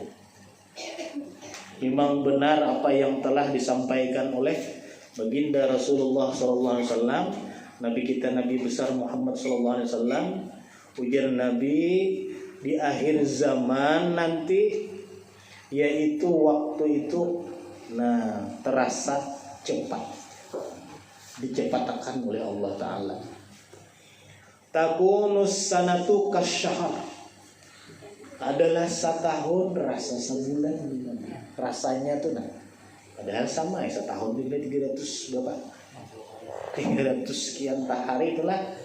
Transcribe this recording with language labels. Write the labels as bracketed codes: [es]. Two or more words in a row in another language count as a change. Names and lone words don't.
[id] Memang benar apa yang telah disampaikan oleh baginda Rasulullah SAW, Nabi kita, Nabi besar Muhammad SAW. Ujar Nabi, di akhir zaman nanti, yaitu waktu itu terasa cepat, dicepatkan oleh Allah Ta'ala. [ar] تكون السنة كالشهر, [id] adalah setahun rasa sebulan. Rasanya tuh padahal sama ya, setahun juga 300 berapa? 300 sekian hari itulah.